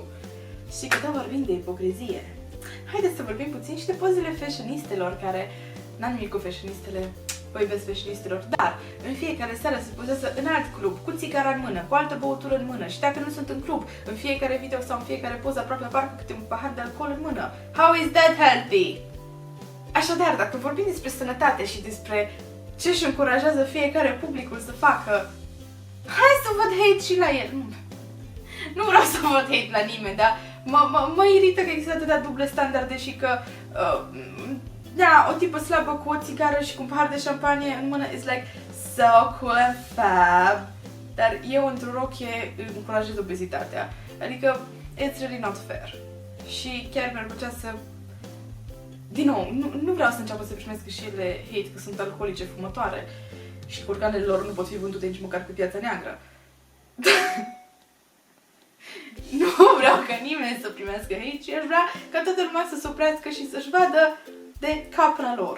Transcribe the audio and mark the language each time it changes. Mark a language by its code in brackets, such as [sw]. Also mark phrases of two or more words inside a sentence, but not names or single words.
[ro] Și că tot vorbim de ipocrizie, haideți să vorbim puțin și de pozele fashionistelor, care n-am nimic cu fashionistele, vă iubesc fashionistelor, dar în fiecare seară se pozează în alt club, cu țigara în mână, cu altă băutură în mână și dacă nu sunt în club, în fiecare video sau în fiecare poză aproape apar cu câte un pahar de alcool în mână. [en] How is that healthy? [ro] Așadar, dacă vorbim despre sănătate și despre ce își încurajează fiecare publicul să facă, hai să văd hate și la el. Nu vreau să văd hate la nimeni, dar mă irită că există atâtea duble standarde și că da, o tipă slabă cu o țigară și cu un pahar de șampanie în mână [en] is like so cool and fab, [ro] dar eu într-o rochie încurajez obezitatea. Adică [en] it's really not fair. [ro] Și chiar mi-ar plăcea să... Din nou, nu vreau să înceapă să primească și ele hate că sunt alcoolice fumătoare și curcanele lor nu pot fi vândute nici măcar pe piața neagră. Nu vreau ca nimeni să primească hate și aș vrea ca toată lumea să se oprească și să-și vadă de capra lor.